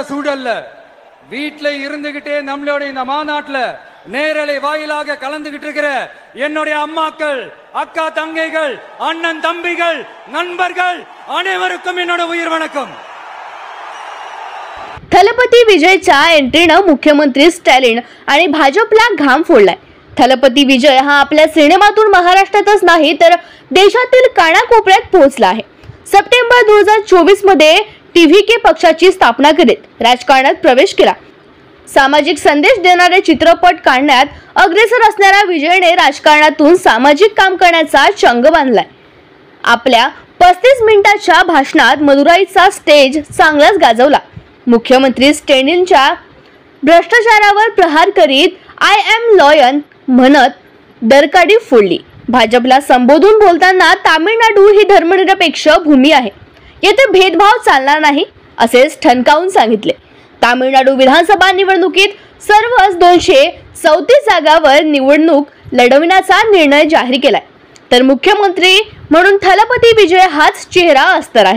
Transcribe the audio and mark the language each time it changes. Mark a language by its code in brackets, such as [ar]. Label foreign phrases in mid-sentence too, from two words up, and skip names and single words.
[ta] சூழல்ல வீட்ல இருந்துகிட்டே நம்மளோட இந்த மாநாட்டுல நேரலை வாயிலாக கலந்துகிட்டு இருக்கிற என்னுடைய அம்மாக்கள், அக்கா தங்கைகள், அண்ணன் தம்பிகள், நண்பர்கள் அனைவருக்கும் என்னோட உயிர் வணக்கம்। [mr] थलपती विजयच्या एंट्रीनं मुख्यमंत्री स्टॅलिन आणि भाजपला घाम फोडलाय। थलपती विजय हा आपल्या सिनेमातून महाराष्ट्रातच नाही तर देशातील कानाकोपऱ्यात पोहोचला आहे। सप्टेंबर 2024 मध्ये TVK पक्षाची स्थापना करीत राजकारणात प्रवेश केला। सामाजिक संदेश देणारे चित्रपट काढण्यात अग्रेसर असणाऱ्या विजयने राजकारणातून सामाजिक काम करण्याचा चंग बांधलाय। आपल्या 35 मिनिटाच्या भाषणात मदुराईचा स्टेज चांगलाच गाजवला। मुख्यमंत्री स्टॅलिनच्या भ्रष्टाचारावर प्रहार करीत [en] I am lion [mr] म्हणत दरकाडी फोडली। भाजपला संबोधून बोलताना तामिळनाडू ही धर्मनिरपेक्ष भूमी आहे, येथे भेदभाव चालणार नाही असेच ठणकावून सांगितले। तामिळनाडू विधानसभा निवडणुकीत सर्वच 234 जागांवर निवडणूक लढविण्याचा निर्णय जाहीर केलाय, तर मुख्यमंत्री म्हणून थलपती विजय हाच चेहरा असणार आहे।